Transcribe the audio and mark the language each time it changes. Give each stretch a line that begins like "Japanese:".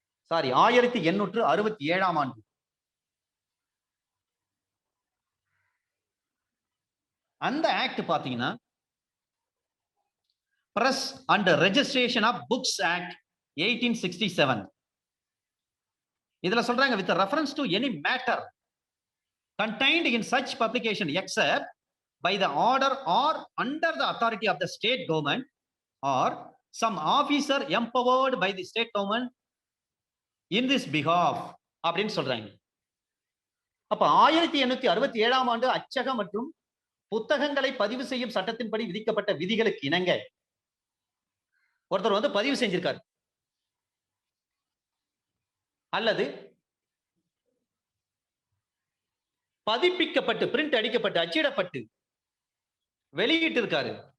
Tamil: 1867 ஆண்டு அந்த ஆக்ட் பாத்தீங்கன்னா press and registration of books act 1867. இதுல சொல்றாங்க,
English: with reference to any matter contained in such publication except by the order or under the authority of the state government or some officer empowered by the state government in this behalf
Tamil: அப்படின்னு சொல்றாங்க. அப்ப 1867 ஆண்டு அச்சக மற்றும் புத்தகங்களை பதிவு செய்யும் சட்டத்தின்படி விதிக்கப்பட்ட விதிகளுக்கு இணங்க ஒருத்தர் பதிவு செஞ்சிருக்காரு, அல்லது பதிப்பிக்கப்பட்டு பிரிண்ட் அடிக்கப்பட்டு அச்சிடப்பட்டு வெளியிட்டு இருக்காரு.